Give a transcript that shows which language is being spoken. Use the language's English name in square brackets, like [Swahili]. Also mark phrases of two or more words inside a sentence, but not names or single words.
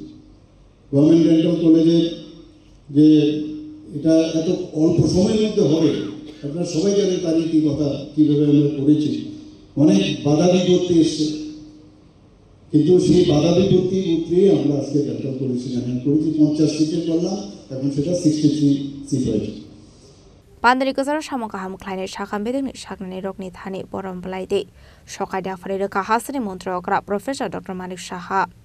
[English] Government Dental College [Bangla] যে এটা এত অল্প সময়ের মধ্যে হবে, আপনারা সবাই জানেন তার কথা কীভাবে আমরা করেছি। অনেক বাধা বিপত্তি এসছে, কিন্তু সেই বাধা বিপত্তি উঠলে আমরা আজকে [English] Dental College [Bangla] এখানে করেছি। 50 সিটের করলাম, এখন সেটা 63 সিট হয়েছে। [Kok Borok] Pandari kozar shamokaham khlaini shakham bedini shaknani rokni thani borom balaide shokai dafari reka hasani montri okra Professor Dr. Manik Saha.